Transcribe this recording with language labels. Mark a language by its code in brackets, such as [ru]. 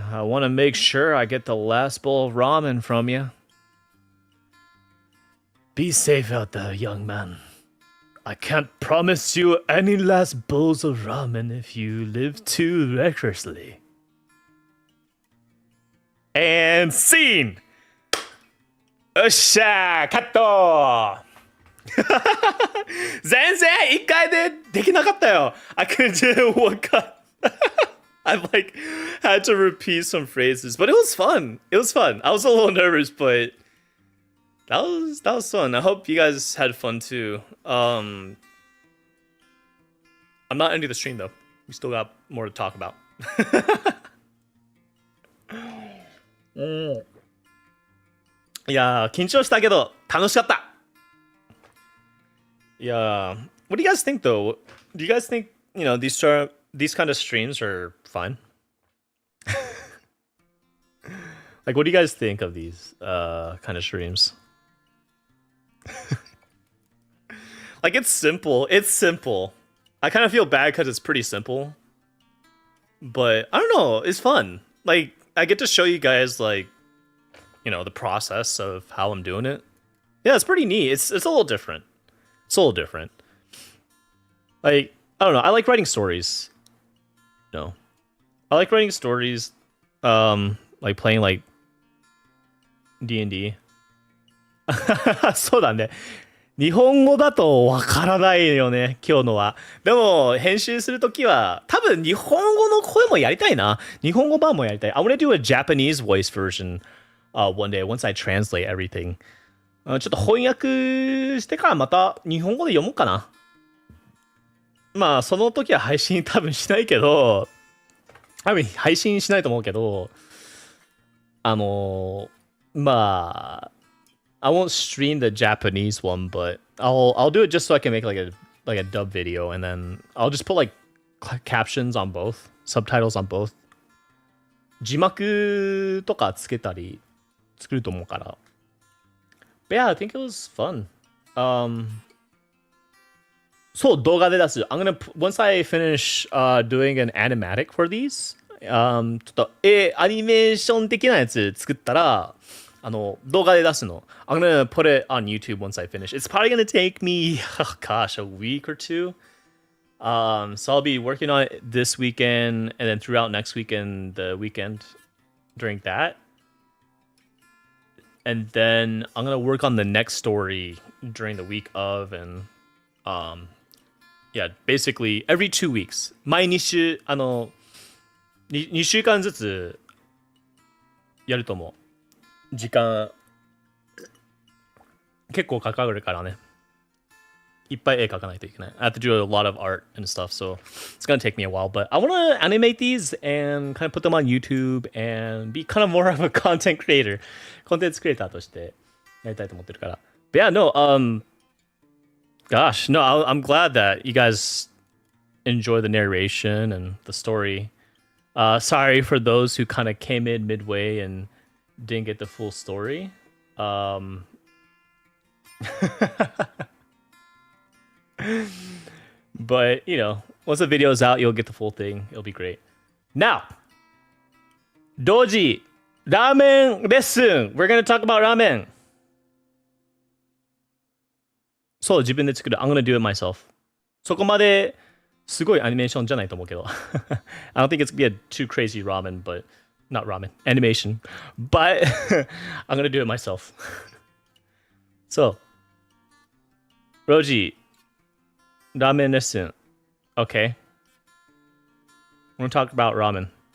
[en] I want to make sure I get the last bowl of ramen from you. Be safe out there, young man. I can't promise you any last bowls of ramen if you live too recklessly. And scene! [ja] よっしゃーカット全然一回でできなかったよ [en] I couldn't do one cut. I've like had to repeat some phrases, but it was fun. It was fun. I was a little nervous, but that was fun. I hope you guys had fun too. I'm not ending the stream though. We still got more to talk about. [ja] いやー緊張したけど楽しかった。 [en] Yeah. What do you guys think though? Do you guys think, you know, these kind of streams are fun? Like, what do you guys think of these kind of streams? Like, it's simple. It's simple. I kind of feel bad because it's pretty simple. But I don't know. It's fun. Like, I get to show you guys, like, you know, the process of how I'm doing it. Yeah, it's pretty neat. It's a little different. It's a little different. Like, I don't know. I like writing stories. No. I like writing stories. Like playing like D&D. [ja] そうだね。日本語だとわからないよね、今日のは。でも、編集するときは、多分日本語の声もやりたいな。日本語版もやりたい。 [en] I want to do a Japanese voice version one day, once I translate everything. [ja] ちょっと翻訳してからまた日本語で読もうかな。まあ、その時は配信多分しないけど、多分配信しないと思うけど、まあ、 [en] I won't stream the Japanese one, but I'll do it just so I can make like a dub video, and then I'll just put like captions on both, subtitles on both. [ja] 字幕とかつけたり作ると思うから。 [en] But yeah, I think it was fun. [ja] そう動画で出す。 [en] I'm gonna once I finish doing an animatic for these, [ja] ちょっとアニメーション的なやつ作ったら動画で出すの。 [en] I'm gonna put it on YouTube once I finish. It's probably gonna take me, oh gosh, a week or two. So I'll be working on it this weekend, and then throughout next weekend, the weekend during that. And then I'm gonna work on the next story during the week of, and yeah, basically every 2 weeks. [ja] 毎日2週間ずつやると思う。時間結構かかるからね。いっぱい絵描かないといけない。 [en] I have to do a lot of art and stuff, so it's gonna take me a while. But I want to animate these and kind of put them on YouTube and be kind of more of a content creator. [ja] コンテンツクリエイターとしてやりたいと思ってるから。 [en] But yeah, no, gosh, no, I'm glad that you guys enjoy the narration and the story. Sorry for those who kind of came in midway and didn't get the full story. But, you know, once the video's out, you'll get the full thing. It'll be great. Now, Doji, ramen lesson. We're going to talk about ramen. So, [ja] 自分で作る. [en] I'm going to do it myself. [ja] そこまですごいアニメーションじゃないと思うけど. [en] I don't think it's going to be a too crazy ramen, but not ramen, animation. But I'm going to do it myself. So, Rouji, ramen lesson. Okay. We're going to talk about ramen.